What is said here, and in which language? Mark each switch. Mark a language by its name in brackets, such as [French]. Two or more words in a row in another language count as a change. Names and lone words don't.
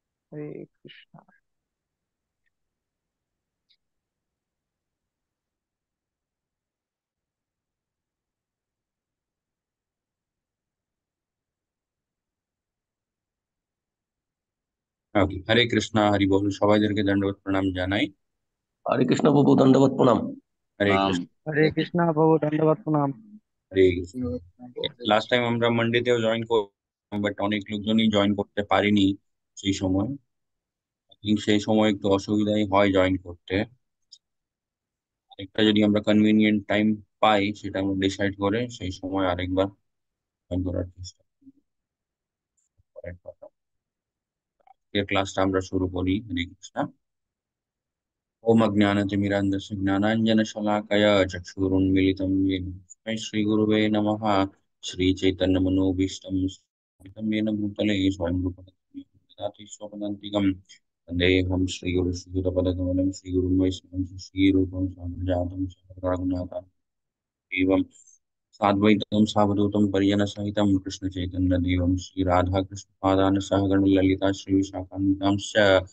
[Hindi] हरे कृष्णा। [Bangla] ওকে, হরে কৃষ্ণা, হরি বল, সবাইদেরকে দণ্ডবত প্রণাম জানাই। হরে কৃষ্ণ প্রভু, দণ্ডবত প্রণাম। হরে প্রণাম। কৃষ্ণ। [Hindi] हरे कृष्णा प्रभु दंडवत प्रणाम। [Bangla] হরে কৃষ্ণ। [English] last time [Bangla] আমরা মানডেতেও জয়েন করলাম, বাট অনেক লোকজনই জয়েন করতে পারিনি সেই সময়। I think সেই সময় একটু অসুবিধাই হয় জয়েন করতে। একটা যদি আমরা [English] convenient time [Bangla] পাই, সেটা আমরা ডিসাইড করে সেই সময় আরেকবার জয়েন করার চেষ্টা করার কথা। আজকের ক্লাসটা আমরা শুরু করি। হরে কৃষ্ণ। [Sanskrit] ओम अज्ञानतिमिरान्धस्य ज्ञानाञ्जनशलाकया चक्षुरुन्मीलितं येन तस्मै श्रीगुरुवे नमः। श्रीचैतन्यमनोभीष्टं स्थापितं येन भूतले स्वयं रूपं ददाति स्वपदान्तिकं। वन्देऽहं श्रीगुरुश्रीयुतपदकमलं श्रीगुरुं वैष्णवं श्रीरूपं साग्रजातं सहगणरघुनाथान्वितं एवं साद्वैतं सावधूतं परिजनसहितं कृष्णचैतन्यदेवं श्रीराधाकृष्णपादान् सहगण ललिता श्रीविशाखान्वितांश्च।